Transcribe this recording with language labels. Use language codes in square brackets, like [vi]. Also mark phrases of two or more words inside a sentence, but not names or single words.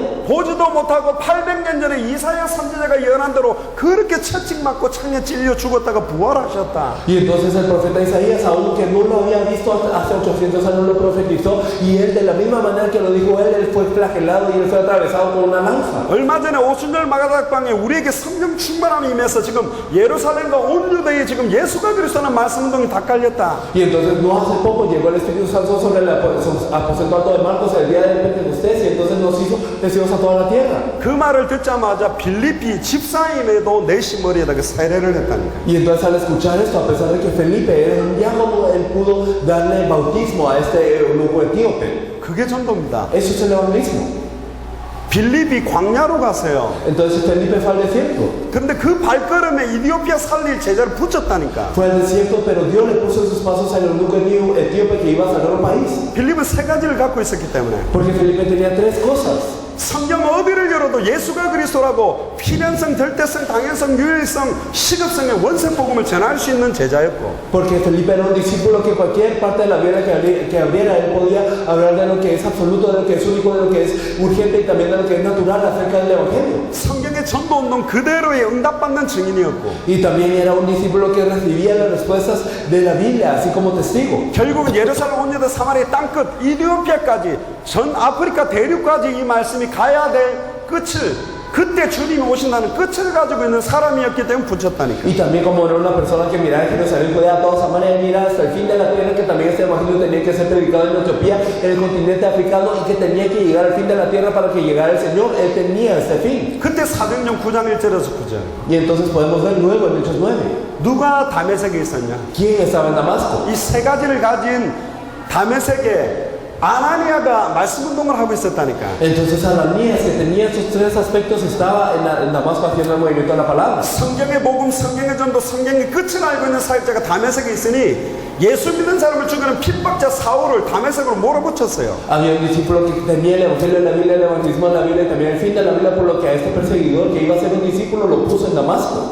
[ko] 보지도 못하고 800년 전에 이사야 선지자가 예언한 대로 그렇게 채찍 맞고 창에 찔려 죽었다가 부활하셨다. [es] Y entonces el profeta Isaías, aún que no lo había visto hace 800 años, lo profetizó, y él de la misma manera que lo dijo él fue flagelado y él fue atravesado con una lanza. [ko] 얼마 전에 오순절 마가닥방에 우리에게 성령 충만함이 임해서 지금 예루살렘과 온 유대에 지금 예수가 그리스도라는 말씀 운동이 다 깔렸다. [es] Y entonces no hace poco llegó el Espíritu Santo sobre el aposento alto de Marcos el día del Pentecostés, y entonces nos hizo testigos a toda la tierra. [ko] 그 말을 듣자마자 빌립이 집사임에도 내시 머리에다가 세례를 했다니까. [es] Y entonces al escuchar esto, a pesar de que Felipe era un diácono, él pudo darle bautismo a este eunuco etíope. [ko] 그게 전도입니다. [es] Eso es el evangelismo. [ko] 빌립이 광야로 가세요. [es] Entonces Felipe fue al desierto. [ko] 근데 그 발걸음에 이디오피아 살릴 제자를 붙였다니까. [es] Fue al desierto, pero Dios le puso en sus pasos al eunuco etíope que iba a salvar un país. [ko] 빌립은 세 가지를 갖고 있었기 때문에 [es] Porque Felipe tenía tres cosas. [ko] 성경 어디를 열어도 예수가 그리스도라고 필연성, 절대성, 당연성, 유일성, 시급성의 원색 복음을 전할 수 있는 제자였고 [es] Porque Felipe era un discípulo que cualquier parte de la Biblia que abriera, él podía hablar de lo que es absoluto, de lo que es único, de lo que es urgente y también de lo que es natural acerca del Evangelio. [ko] 성경의 전도운동 그대로의 응답받는 증인이었고 [es] Y también era un discípulo que recibía las respuestas de la Biblia, así como testigo. [ko] 결국은 예루살렘 온 유다 사마리아 땅끝 이디오피아까지 전 아프리카 대륙까지 이 말씀이 가야 될 끝을 그때 주님이 오신다는 끝을 가지고 있는 사람이었기 때문에 붙였다니까. [es] Y también como era una persona que miraba en Jerusalén, Judea, toda Samaria, mira hasta el fin de la tierra, que también este evangelio tenía que ser predicado en Etiopía, en el continente africano, y que tenía que llegar al fin de la tierra para que llegara el Señor. Él tenía este fin. [ko] 그때 사도행전 9장 1절에서 9절. [es] Y entonces podemos ver luego en Hechos 9. [ko] 누가 다메섹에 있었냐? [es] ¿Quién estaba en Damasco? [ko] 이 세 가지를 가진 다메섹에 아나니아가 말씀 운동을 하고 있었다니까. [es] Entonces Ananías, que tenía esos tres aspectos, estaba en Damasco haciendo el movimiento de la palabra. [ko] 성경의 복음, 성경의 전도, 성경의 끝을 알고 있는 사역자가 다메섹에 있으니 예수 믿는 사람을 죽이는 핍박자 사울을 다메섹으로 몰아붙였어요. [es] Había un discípulo que tenía el evangelio de la Biblia, el evangelismo de la Biblia y también el fin de la Biblia, por lo que a este perseguidor que iba a ser un discípulo lo puso en Damasco.